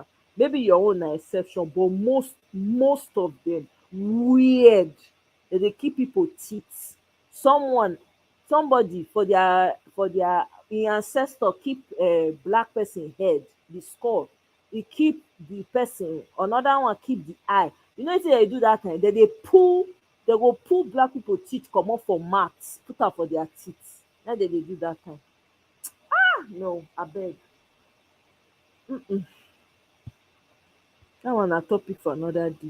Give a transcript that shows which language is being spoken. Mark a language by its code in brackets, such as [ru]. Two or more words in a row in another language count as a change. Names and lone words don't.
[pcm] Maybe your own na exception, but most of them weird. They keep people teeth. Somebody for their ancestor keep a black person head, the skull. He keep the person, another one keep the eye. You know wetin they do that time? They go pull black people teeth comot for mouth, put am for their teeth. Na dem dey do that time. No, abeg. That one na topic for another day.